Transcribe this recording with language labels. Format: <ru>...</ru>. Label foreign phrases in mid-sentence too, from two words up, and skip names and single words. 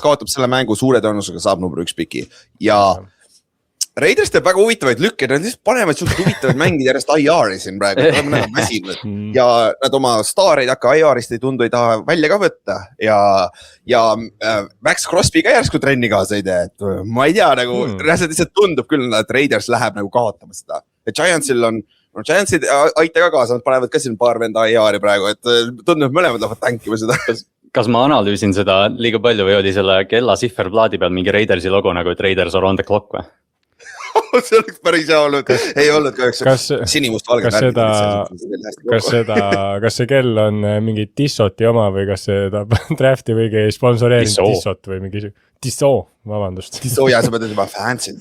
<et>kaotab selle mängu suure tõenäosusega saab number 1 piki ja Raiders teeb väga huvitavaid lükke, nad lihtsalt panevad suht huvitavaid mängid järjest IR-i siin praegu, nad on väsinud ja nad oma staareid hakka IR-ist ei tundu, ei taha välja ka võtta ja Max Crosby ka järsku trenni kaasa ei tee, et ma ei tea nagu, lihtsalt tundub küll, et Raiders läheb nagu kaotama seda, et Giantsil on, Giantsid aita ka kaasa, nad panevad ka siin paar venda IR-i praegu, et tundub, mõlemad lähevad tankima seda. Kas ma analüüsin seda liiga palju või oli selle kella sihverplaadi peal mingi Raidersi logo nagu, et</et> <en>Raiders are on the clock</en> <et>või? See oleks päris hea olnud, ei olnud kahjuks sinimust-valge kas see kell on mingi Tissoti oma või kas seda drafti või sponsoreerinud Tissot või mingi vabandust. Tisso ja sa pead juba fancy't.</et>